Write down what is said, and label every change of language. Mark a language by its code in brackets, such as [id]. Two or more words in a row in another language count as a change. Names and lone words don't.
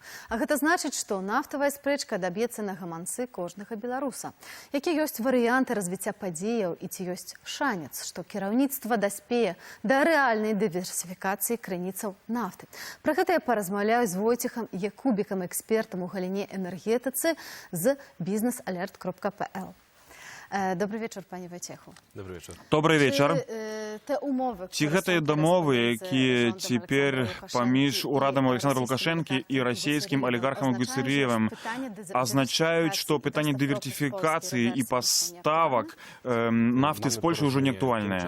[be] А гэта значыць, што нафтавая спрэчка даб'ецца на гаманцы кожнага беларуса. Якія ёсць варыянты развіцця падзеяў і ці ёсць шанец, што кіраўніцтва даспее да рэальнай дыверсіфікацыі крыніцаў нафты. Пра гэта я паразмаўляю з Войцехам Якубікам, экспертам у галіне энергетыцы з businessalert.pl. [ru] Добрый вечер, пане Войцеху. Добрый вечер. Добрый вечер. [be] Ці гэтыя дамовы, якія цяпер паміж урадам Александра Лукашэнкі і расійскім алігархам Гуцерыевым азначаюць, што пытанне дыверсіфікацыі і паставак нафты з Польшы ўжо не актуальнае.